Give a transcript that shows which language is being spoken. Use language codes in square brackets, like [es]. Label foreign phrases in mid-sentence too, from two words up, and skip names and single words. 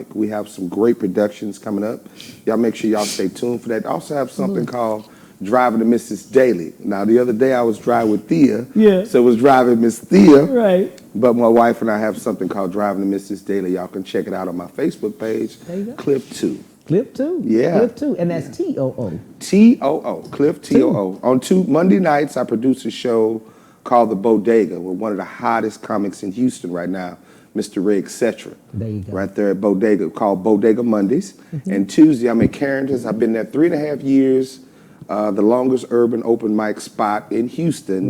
[en] We have some great productions coming up. Y'all make sure y'all stay tuned for that. I also have something called Driving to Mrs. Daily. Now, the other day I was driving with Thea, so it was Driving Miss Thea. Right. But my wife and I have something called Driving to Mrs. Daily. Y'all can check it out on my Facebook page, There you go. Cliff 2. Cliff 2? Yeah. Cliff 2, and that's T-O-O. T-O-O, Cliff T-O-O. On Monday nights, I produce a show called The Bodega with one of the hottest comics in Houston right now, Mr. Ray, etc. There you go. Right there at Bodega, called Bodega Mondays. And Tuesday, I'm at Carrington's. I've been there 3.5 years, the longest urban open mic spot in Houston,